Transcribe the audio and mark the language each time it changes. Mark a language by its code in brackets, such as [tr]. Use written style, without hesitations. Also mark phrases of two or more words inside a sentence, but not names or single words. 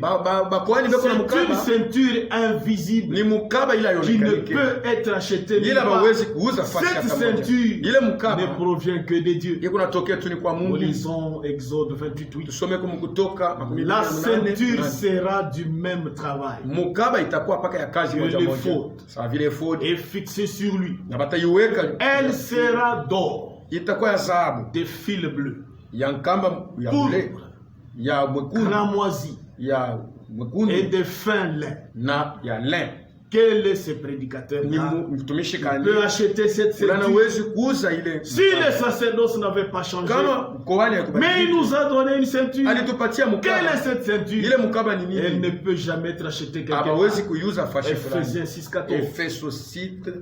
[fr] C'est une ceinture invisible qui ne peut être achetée. Cette ceinture ne provient que de Dieu. Nous lisons Exode 28. La ceinture sera du même même travail. [sw] Mukaba itakuwa paka ya kazi moja moja. Sawa vile faute. [fr] Et fixée sur lui. [sw] Na bataiweka. [fr] Elle sera d'or. [sw] Itakuwa ya dhahabu. [fr] De fil bleu. [sw] Ya nkamba ya bleu. Ya mwekundu. [fr] Cramoisi. [sw] Ya mwekundu. [fr] Et de fin lin. [sw] Na ya lin. [fr] Quel est ce prédicateur-là? Peut acheter cette ceinture. Si les sacerdoces n'avaient pas changé, mais il nous a donné une ceinture. Quelle est cette ceinture? Elle ne peut jamais être achetée quelque part. Ephésiens 6:14.